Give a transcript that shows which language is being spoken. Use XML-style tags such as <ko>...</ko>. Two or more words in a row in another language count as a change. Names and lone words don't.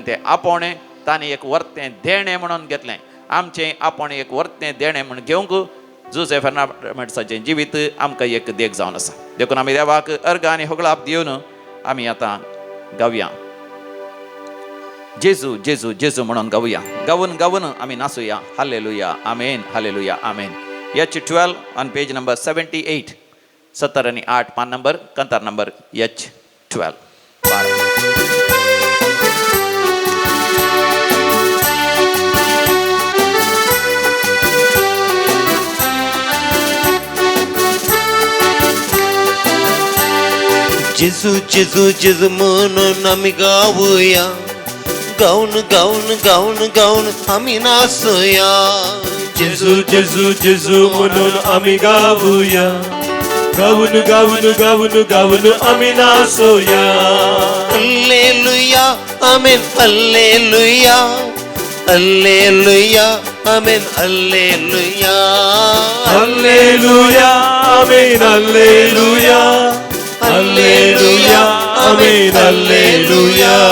<kok>तें आपोणे ताणें एक वर्तें देणें म्हणून घेतलें. आमचें आपण एक वर्तें देणें म्हूण घेवंक जोसेफ फेर्नांडीसाचें जिवीत आमकां एक देख जावन आसा. देखून आमी देवाक अर्घ आनी होगळाप दिवन आमी आतां गावया. जेजू जेजू जेजू म्हणून गावया. गावून गावून आमी नाचुया. हालेलुया आमेन, हालेलुया आमेन.</kok> <en>H12 on page number 78, 70</en> <kok>आणि 8 पान नंबर, कंतार नंबर H12. जेजू जेजू जेजू म्हणून आमी गावया. गाऊन गाऊन गाऊन गाऊन आमी नाचूया. जेजू जेजू जेजू म्हणून आम्ही गाऊया. गाऊन गाऊन गाऊन गाऊन आम्ही नाचूया. हल्लेलुया आमेन, हल्लेलुया, हल्लेलुया आमेन, हल्लेलुया, हल्लेलुया आमेन, हल्लेलुया, हल्लेलुया आमेन, हल्लेलुया.</kok>